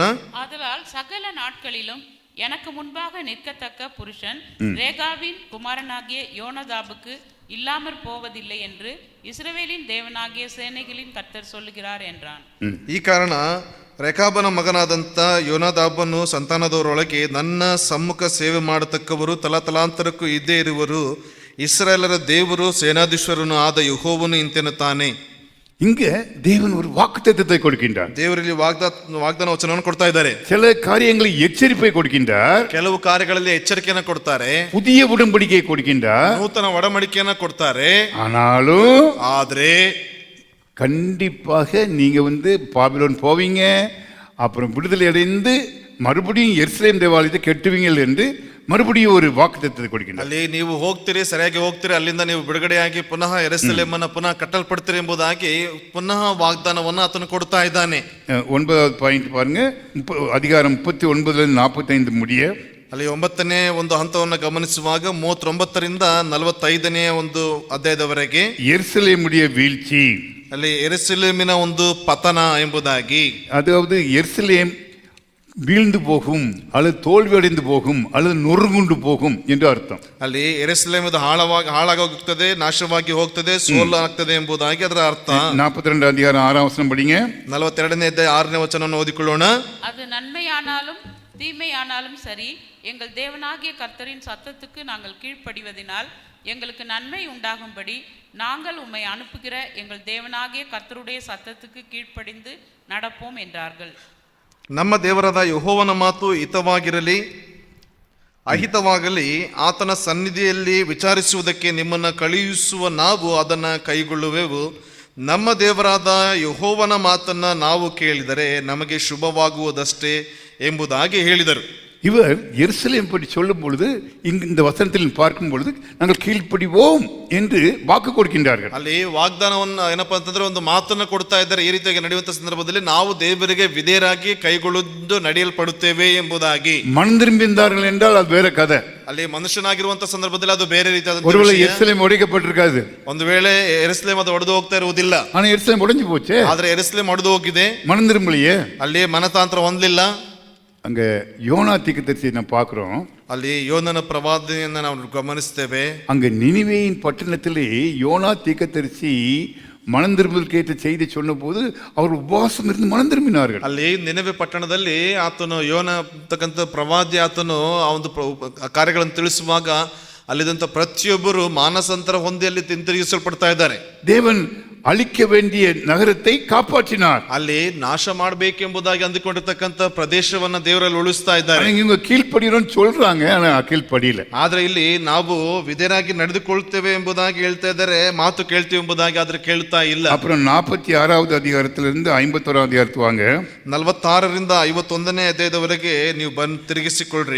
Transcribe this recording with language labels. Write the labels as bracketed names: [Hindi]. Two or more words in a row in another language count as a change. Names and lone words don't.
[Tamil] ஆதலால் சகல நாட்களிலும் எனக்கு முன்பாக நிற்கத்தக்க புருஷன் ரேகாவின் குமாரனாகிய யோனதாபுக்கு இல்லாமற் போவதில்லை என்று இஸ்ரவேலின் தேவனாகிய சேனைகளின் கர்த்தர் சொல்லுகிறார் என்றான். [Kannada] ಈ ಕಾರಣ ರೇಖಾಬನ ಮಗನಾದಂಥ ಯೋನಾದಾಬನು ಸಂತಾನದವರೊಳಗೆ ನನ್ನ ಸಮ್ಮುಖ ಸೇವೆ ಮಾಡತಕ್ಕವರು ತಲಾಂತರಕ್ಕೂ ಇದ್ದೇ ಇರುವರು. ಇಸ್ರಾಯೇಲರ ದೇವರು ಸೇನಾಧೀಶ್ವರನು ಆದ ಯೆಹೋವನು ಇಂತೆನ್ನುತ್ತಾನೆ. [Tamil] இங்க தேவன் ஒரு வாக்குத்தத்தத்தை கொடுக்கின்றார். [Kannada] ದೇವರಲ್ಲಿ ವಾಗ್ದಾನ ವಚನವನ್ನು ಕೊಡ್ತಾ ಇದ್ದಾರೆ. [Tamil] சில காரியங்களை எச்சரிப்பை கொடுக்கின்றார். [Kannada] ಕೆಲವು ಕಾರ್ಯಗಳಲ್ಲಿ ಎಚ್ಚರಿಕೆಯನ್ನು ಕೊಡ್ತಾರೆ. [Tamil] புதிய உடன்படிக்கையை கொடுக்கின்றார். [Kannada] ನೂತನ ಒಡಂಬಡಿಕೆಯನ್ನ ಕೊಡ್ತಾರೆ. [Tamil] ஆனாலும் [Kannada] ಆದ್ರೆ [Tamil] கண்டிப்பாக நீங்க பாபிலோன் போவீங்க, அப்புறம் விடுதலை அடைந்து மறுபடியும் எருசலேம் தேவாலயத்தை கட்டுவீங்கள் என்று மறுபடியும் ஒரு வாக்குத்தத்தத்தை கொடுக்கின்றார். [Kannada] ಅಲ್ಲಿ ನೀವು ಹೋಗ್ತೀರಿ, ಸರಿಯಾಗಿ ಹೋಗ್ತೀರಿ, ಅಲ್ಲಿಂದ ನೀವು ಬಿಡುಗಡೆಯಾಗಿ ಪುನಃ ಯೆರೂಸಲೇಮನ್ನ ಪುನಃ ಕಟ್ಟಲ್ಪಡ್ತೀರಿ ಎಂಬುದಾಗಿ ಪುನಃ ವಾಗ್ದಾನವನ್ನು ಆತನು ಕೊಡ್ತಾ ಇದ್ದಾನೆ. [Tamil] 9வது பாயிண்ட் பாருங்க. அதிகாரம் 39-45 முடிய [Kannada] ಅಲ್ಲಿ 9ನೇ ಒಂದು ಹಂತವನ್ನು ಗಮನಿಸುವಾಗ 39ರಿಂದ 45ನೇ ಒಂದು ಅಧ್ಯಾಯದವರೆಗೆ [Tamil] எருசலேமுடைய வீழ்ச்சி, [Kannada] ಅಲ್ಲಿ ಯೆರೂಸಲೇಮಿನ ಒಂದು ಪತನ ಎಂಬುದಾಗಿ, [Tamil] அதாவது எருசலேம் வீழ்ந்து போகும் அல்லது தோல்வி அடைந்து போகும் அல்லது நொறுங்குண்டு போகும் என்று அர்த்தம். [Kannada] ಅಲ್ಲಿ ಯೆರೂಸಲೇಮ್ ಹಾಳಾಗೋಗ್ತದೆ, ನಾಶವಾಗಿ ಹೋಗ್ತದೆ, ಸೋಲು ಆಗ್ತದೆ ಎಂಬುದಾಗಿ ಅದರ ಅರ್ಥ. [Tamil] 42 அதிகாரம் 6ஆம் வசனம் படிங்க. [Kannada] 42ನೇ ಅಧ್ಯಾಯ 6ನೇ ವಚನವನ್ನು ಓದಿಕೊಳ್ಳೋಣ. [Tamil] அது நன்மையானாலும் தீமையானாலும் சரி, எங்கள் தேவனாகிய கர்த்தரின் சத்தத்துக்கு நாங்கள் கீழ்ப்படிவதினால் எங்களுக்கு நன்மை உண்டாகும்படி நாங்கள் உம்மை அனுப்புகிற எங்கள் தேவனாகிய கர்த்தருடைய சத்தத்துக்கு கீழ்ப்படிந்து நடப்போம் என்றார்கள். [Kannada] ನಮ್ಮ ದೇವರಾದ ಯೆಹೋವನ ಮಾತು ಹಿತವಾಗಿರಲಿ ಅಹಿತವಾಗಲಿ ಆತನ ಸನ್ನಿಧಿಯಲ್ಲಿ ವಿಚಾರಿಸುವುದಕ್ಕೆ ನಿಮ್ಮನ್ನು ಕಳುಹಿಸುವ ನಾವು ಅದನ್ನು ಕೈಗೊಳ್ಳುವೆವು. ನಮ್ಮ ದೇವರಾದ ಯೆಹೋವನ ಮಾತನ್ನು ನಾವು ಕೇಳಿದರೆ ನಮಗೆ ಶುಭವಾಗುವುದಷ್ಟೇ ಎಂಬುದಾಗಿ ಹೇಳಿದರು. [Tamil] இவர் எருசலேம் பற்றி சொல்லும் பொழுது இந்த வசனத்தில் பார்க்கும் பொழுது நாங்கள் கீழ்ப்படிவோம் என்று வாக்கு கொடுக்கின்றார்கள். [Kannada] ಅಲ್ಲಿ ವಾಗ್ದಾನವನ್ನು ಏನಪ್ಪಾ ಅಂತಂದ್ರೆ ಒಂದು ಮಾತನ್ನು ಕೊಡ್ತಾ ಇದ್ದಾರೆ. ಈ ರೀತಿಯಾಗಿ ನಡೆಯುವಂತ ಸಂದರ್ಭದಲ್ಲಿ ನಾವು ದೇವರಿಗೆ ವಿಧೇಯರಾಗಿ ಕೈಗೊಳ್ಳುವುದು ನಡೆಯಲ್ಪಡುತ್ತೇವೆ ಎಂಬುದಾಗಿ. [Tamil] மனம் திரும்பினார்கள் என்றால் அது வேற கதை. [Kannada] ಅಲ್ಲಿ ಮನುಷ್ಯನಾಗಿರುವಂತ ಸಂದರ್ಭದಲ್ಲಿ ಅದು ಬೇರೆ ರೀತಿಯಾದ [Tamil] ஒருவேளை எருசலேம் உடைக்கப்பட்டிருக்காது, [Kannada] ಒಂದು ವೇಳೆ ಯೆರೂಸಲೇಮ್ ಅದು ಒಡೆದು ಹೋಗ್ತಾ ಇರುವುದಿಲ್ಲ. [Tamil] ஆனா எருசலேம் உடைஞ்சு போச்சு. [Kannada] ಆದ್ರೆ ಯೆರೂಸಲೇಮ್ ಒಡೆದು ಹೋಗಿದೆ, [Tamil] மனம் திரும்பலையே. [Kannada] ಅಲ್ಲಿ ಮನತಾಂತ್ರ ಹೊಂದಲಿಲ್ಲ. [Tamil] அங்க யோனா தீர்க்கதரிசியை நம்ம பார்க்கிறோம். [Kannada] ಅಲ್ಲಿ ಯೋನನ ಪ್ರವಾದನೆಯನ್ನು ನಾವು ಗಮನಿಸ್ತೇವೆ. [Tamil] அங்க நினிவேயின் பட்டணத்திலே யோனா தீர்க்கதரிசி மனம் திரும்பலுக்கேற்ற செய்தி சொன்ன போது அவர் உபவாசம் இருந்து மனம் திரும்பினார்கள். [Kannada] ಅಲ್ಲಿ ನಿನೆವೆ ಪಟ್ಟಣದಲ್ಲಿ ಆತನು ಯೋನ ಅಂತಕ್ಕಂಥ ಪ್ರವಾದಿ ಆತನು ಆ ಒಂದು ಕಾರ್ಯಗಳನ್ನು ತಿಳಿಸುವಾಗ ಅಲ್ಲಿದ್ದಂಥ ಪ್ರತಿಯೊಬ್ಬರು ಮಾನಸಾಂತರ ಹೊಂದಿ ಅಲ್ಲಿ ಹಿಂತಿರುಗಿಸಲ್ಪಡ್ತಾ ಇದ್ದಾರೆ. [Tamil] தேவன் அழிக்க வேண்டிய நகரத்தை காப்பாற்றினார். [Kannada] ಅಲ್ಲಿ ನಾಶ ಮಾಡಬೇಕೆಂಬುದಾಗಿ ಅಂದುಕೊಂಡಿರ್ತಕ್ಕಂಥ ಪ್ರದೇಶವನ್ನ ದೇವರಲ್ಲಿ ಉಳಿಸ್ತಾ ಇದ್ದಾರೆ. [Tamil] இவங்க கீழ்ப்படிறோம்னு சொல்றாங்க, ஆனா கீழ்ப்படியல. [Kannada] ಆದ್ರೆ ಇಲ್ಲಿ ನಾವು ವಿಧೇಯರಾಗಿ ನಡೆದುಕೊಳ್ತೇವೆ ಎಂಬುದಾಗಿ ಹೇಳ್ತಾ ಇದ್ದಾರೆ, ಮಾತು ಕೇಳ್ತೀವಿ ಎಂಬುದಾಗಿ ಆದ್ರೆ ಕೇಳ್ತಾ ಇಲ್ಲ. [Tamil] அப்புறம் 46வது அதிகாரத்திலிருந்து 51வது அதிகாரத்து வாங்க. [Kannada] 46ರಿಂದ 51ನೇ ಅಧ್ಯಾಯದವರೆಗೆ ನೀವು ಬಂದು ತಿರುಗಿಸಿಕೊಳ್ಳ್ರಿ.